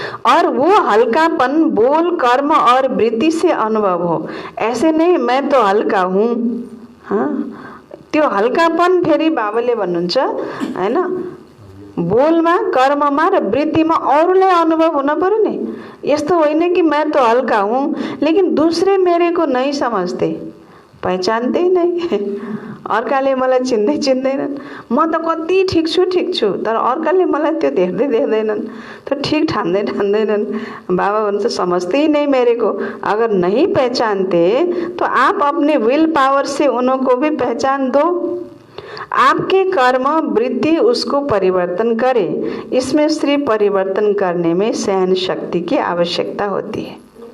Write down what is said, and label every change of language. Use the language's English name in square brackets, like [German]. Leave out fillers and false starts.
[Hindi] और वो हल्कापन बोल कर्म और वृत्ति से अनुभव हो, ऐसे नहीं मैं तो हल्का हूँ। [Nepali] हाँ, त्यो हल्कापन फेरि बाबाले भन्नुहुन्छ हैन, बोलमा कर्ममा र वृत्तिमा अरूलाई अनुभव हुन पर्यो नि। यस्तो होइन कि [Hindi] मैं तो हल्का हूँ लेकिन दूसरे मेरे को नहीं समझते, पहचानते नहीं। [Nepali] अर्काले मलाई चिन्दैनन्, म त कति ठिक छु, तर अर्काले मलाई त्यो देख्दैनन्, तो ठीक ठान्दैनन्। बाबा भन्छ [Hindi] समझते ही नहीं मेरे को। अगर नहीं पहचानते तो आप अपने विल पावर से उनको भी पहचान दो। आपके कर्म वृत्ति उसको परिवर्तन करे। इसमें सिर्फ परिवर्तन करने में सहन शक्ति की आवश्यकता होती है।